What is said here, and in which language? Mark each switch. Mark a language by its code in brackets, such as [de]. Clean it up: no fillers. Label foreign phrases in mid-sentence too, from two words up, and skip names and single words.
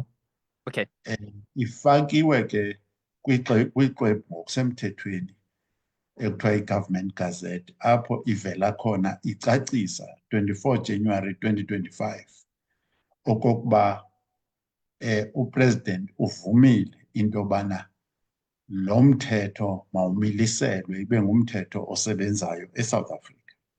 [xh] Okay. Ifakiwe ke kwiqwebu ngokusemthethweni ekuthiwa i-Government Gazette, apho ivela khona icacisa 24 January 2025 okokuba upresident uvumile into yobana lo mthetho mawumiliselwe ibe ngumthetho osebenzayo eSouth Africa.